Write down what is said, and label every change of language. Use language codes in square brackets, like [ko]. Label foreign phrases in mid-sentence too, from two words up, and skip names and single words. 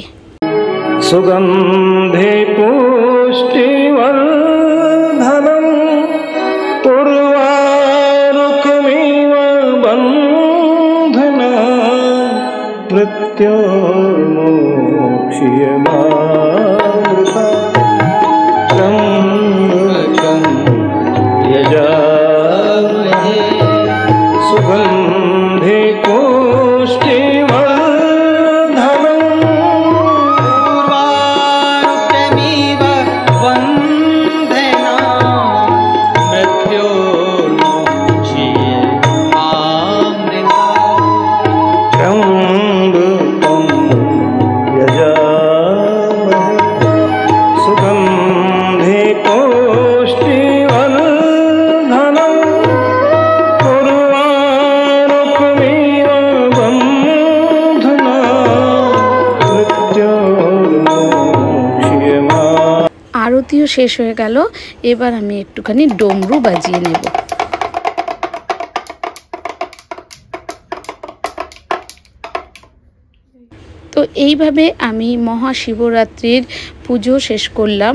[sa] সুগন্ধে পুষ্টিবর্ধনম পূর্বারুকমিব বন্ধনা মৃত্যোর্মোক্ষ্যমামৃতা ত্র্যম্বকং যজামহে সুগন্ধে পুষ্টিবর্ধনম पूर्वारुकमिव वन्देना मृत्योर्मुक्षीयमामृता त्र्यम्बकं यजामहे सुगन्धे पुष्टिवर्धनम् पूर्वारुकमिव बन्धना मृत्योर्मुक्षीयमा। [bn] আরতিও শেষ হয়ে গেল। এবার আমি একটুখানি ডমরু বাজিয়ে নেব। তো এইভাবে আমি মহাশিবরাত্রির পুজো শেষ করলাম।